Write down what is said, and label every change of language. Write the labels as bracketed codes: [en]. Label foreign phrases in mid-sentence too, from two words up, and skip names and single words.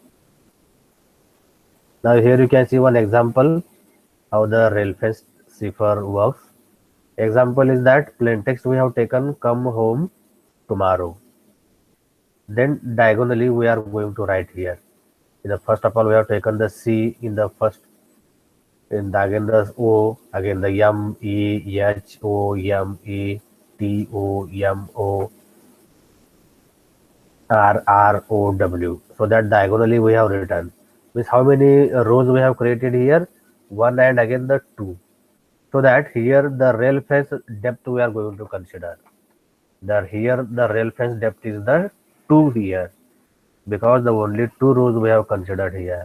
[en] Now here you can see one example how the rail fence cipher works. Example is that plain text we have taken come home tomorrow. Then diagonally we are going to write here. In the first of all we have taken the C in the first, in the again the O, again the M E H O M E T O M O R R O W. So that diagonally we have written. Means how many rows we have created here? One and again the two. So that here the rail fence depth we are going to consider. Here the rail fence depth is the 2 here, because the only 2 rows we have considered here.